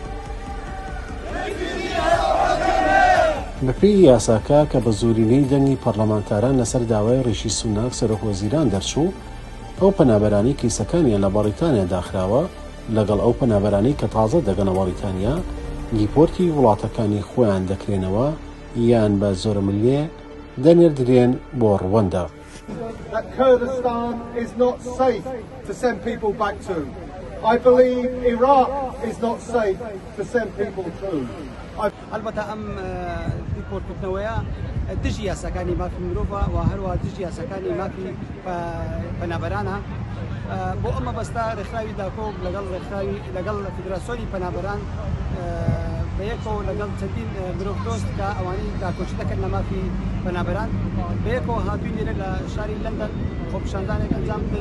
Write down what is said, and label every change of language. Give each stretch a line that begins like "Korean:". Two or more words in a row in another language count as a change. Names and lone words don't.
Central Kurdish: بەپێی یاساکە کە بە زۆرینەی دەنگی پەرلەمانتاران لەسەر داوای ڕیشی سوناک سەرۆکوەزیران دەرچوو، ئەو پەنابەرانی کیسەکانیان لە بەریتانیا داخراوە لەگەڵ ئەو پەنابەرانی کە تازە دەگەنە بەریتانیا دیپۆرتی وڵاتەکانی خۆیان دەکرێنەوە یان بە زۆرە ملیێ دەنێردرێن بۆ ڕواندا.
English: Kurdistan is not safe to send people back to. I believe Iraq is not safe to send people to.
Persian: البته ام
Central Kurdish: دیپۆرتکردنەوەیە دژی یاساکانی مافی مرۆڤە و هەروەها دژی یاساکانی مافی پەنابەرانە. بۆ ئەمە بەستا ڕێکخراوی داکۆک لەگەڵ فیدراسیۆنی پەنابەران بەیەکەوە لەگەڵ چەندین مرۆڤدۆست کە ئەوانەی داکۆچی دەکەن لە مافی پەنابەران بەیەکەوە هاتووین لێرە لە شاری لەندەن خۆپیشاندانێک ئەنجام بدەین.